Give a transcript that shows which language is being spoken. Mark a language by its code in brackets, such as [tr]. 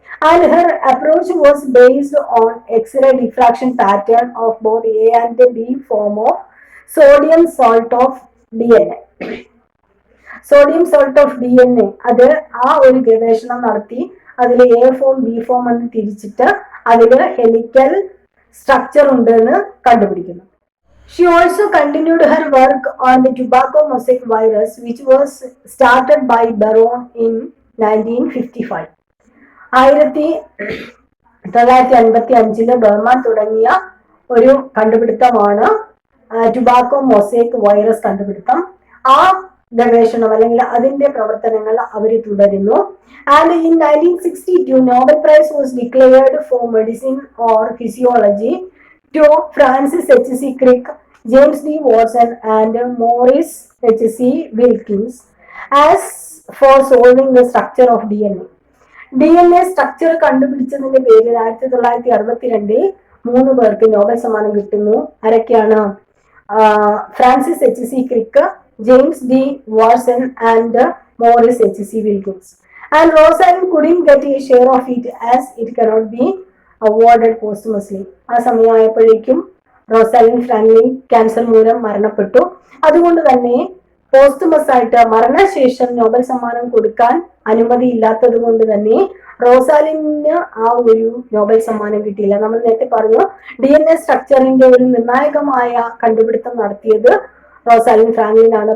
[en] And her approach was based on X-ray diffraction pattern of both A and B form of sodium salt of DNA. [ml] Sodium salt of DNA അത് ആ ഒരു ഗവേഷണം നടത്തി അതിൽ A form B form എന്ന് തിരിച്ചിട്ട് അതിൽ helical structure ഉണ്ടെന്ന് കണ്ടുപിടിക്കുന്നു. [en] She also continued her work on the tobacco mosaic virus, which was started by Baron in 1955. [ml] 1955 Berman തുടങ്ങിയ ഒരു കണ്ടുപിടുത്തമാണ് ടുബാക്കോ മൊസൈക് വൈറസ് കണ്ടുപിടുത്തം. ആ ഗവേഷണം അല്ലെങ്കിൽ അതിന്റെ പ്രവർത്തനങ്ങൾ അവർ തുടരുന്നു. [en] and in 1962 Nobel prize was declared for medicine or physiology to Francis HC Crick, James D Watson and Morris HC Wilkins as for solving the structure of DNA [ml] structure കണ്ടുപിടിച്ചതിന്റെ പേരിൽ 1962 3 പേർക്ക് Nobel സമ്മാനം കിട്ടുന്നു. ആരൊക്കെയാണ്? [en] Francis HC Crick, James D. Watson and Morris HC Wilkins. And Rosalind couldn't get a share of it as it cannot be awarded posthumously. [ml] ആ സമയമായപ്പോഴേക്കും റോസാലിൻ Franklin cancer മൂലം മരണപ്പെട്ടു. അതുകൊണ്ട് തന്നെ പോസ്റ്റുമസ് ആയിട്ട് മരണശേഷം നോബൽ സമ്മാനം കൊടുക്കാൻ അനുമതി ഇല്ലാത്തത് കൊണ്ട് തന്നെ റോസാലിന് ആ ഒരു നോബൽ സമ്മാനം കിട്ടിയില്ല. നമ്മൾ നേരത്തെ പറഞ്ഞു DNA സ്ട്രക്ചറിന്റെ ഒരു നിർണായകമായ കണ്ടുപിടുത്തം നടത്തിയത് റോസാലിൻ ഫ്രാങ്ക്ലിൻ ആണ്.